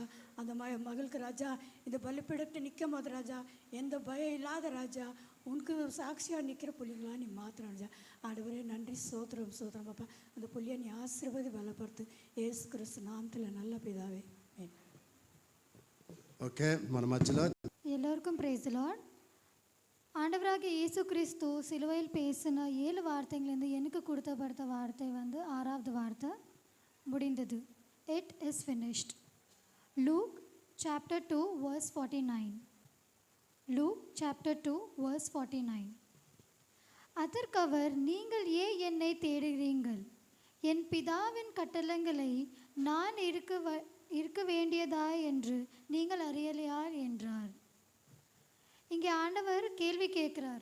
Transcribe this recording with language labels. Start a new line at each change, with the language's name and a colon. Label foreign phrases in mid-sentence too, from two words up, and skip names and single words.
Tamil: அந்த மகளுக்கு ராஜா இந்த பலிப்பீடத்தை நிற்கும் போது ராஜா எந்த பயம் இல்லாத ராஜா உனக்கு சாட்சியாக நிற்கிற புள்ளிங்களா நீ மாத்திரம் ராஜா. ஆண்டவரே நன்றி. சோத்திரம் சோத்திரம் அப்பா. அந்த புள்ளியை நீ ஆசீர்வதி பலப்படுத்து. ஏசு கிறிஸ்து நாமத்தில் நல்ல பிதாவே. ஓகே,
Telugu: మన మధ్యలో
Tamil: எல்லோருக்கும்
English: praise the Lord.
Tamil: ஆண்டவராகிய இயேசு கிறிஸ்து சிலுவையில் பேசின 7 வார்த்தைங்கள்லேருந்து எனக்கு கொடுத்தப்படுத்த வார்த்தை 6வது வார்த்தை முடிந்தது.
English: It is finished. Luke chapter 2 verse 49. Luke chapter 2 verse 49.
Tamil: அதற்கவர், நீங்கள் ஏன் என்னை தேடுகிறீர்கள்? என் பிதாவின் கட்டளைகளை நான் இருக்க வேண்டியதா என்று நீங்கள் அறியலையா என்றார். இங்கே ஆண்டவர் கேள்வி கேட்குறார்.